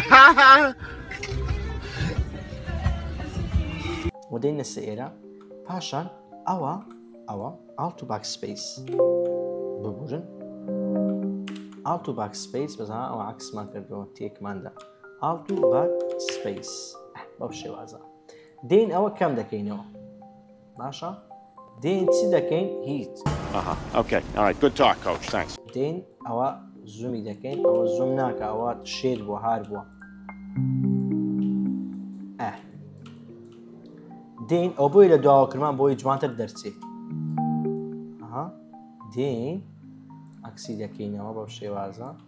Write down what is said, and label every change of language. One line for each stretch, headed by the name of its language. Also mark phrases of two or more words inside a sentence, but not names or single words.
Central Kurdish: و دێنە سە ئێرە پاشان ئەوە ئالت و
English: back space
Central Kurdish: ببورن ئالت و
English: back space
Central Kurdish: بەزانە ئەوە عکسمان کردەوە تێکماندا ئالت و
English: back space
Central Kurdish: بەو شێوازە دێن ئەوە کەم دەکەینەوە باشە دێن چی دەکەین هیچ
English: Okay. All right. Good talk, coach. Thanks.
Central Kurdish: دێن ئەوە زوومی دەکەین ئەوە زوم ناکە ئەوە شێر بووە هار بووە دێن ئەو بۆی لە دواوەکرمان بۆی جوانتر دەرچێت دێن ئەکسی دەکەینەوە بەو شێوازە